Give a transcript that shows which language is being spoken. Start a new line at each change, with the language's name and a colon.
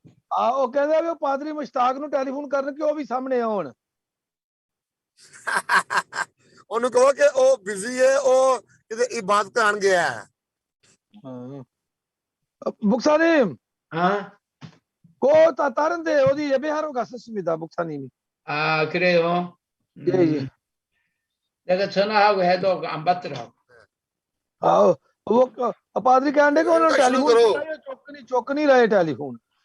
Punjabi: ਉਹ ਕਹਿੰਦਾ ਵੀ ਉਹ ਪਾਦਰੀ ਮੁਸ਼ਤਾਕ ਨੂੰ ਟੈਲੀਫੋਨ ਕਰਨ ਕਿ ਉਹ ਵੀ ਸਾਹਮਣੇ ਆਉਣ ਉਹਨੂੰ ਕਹੋ ਕਿ ਉਹ ਬਿਜ਼ੀ ਹੈ ਉਹ ਕਿਤੇ ਇਬਾਦਤ ਕਰਨ ਗਿਆ ਹੈ
Korean: 목사님 그 다른데 어디 예배하러 갔었습니다 목사님이 그래요? 예. 내가 전화하고 해도 안 받더라고.
Hindi: वो पादरी कहने को उन्होंने टेलीफोन चुक नहीं रहे टेलीफोन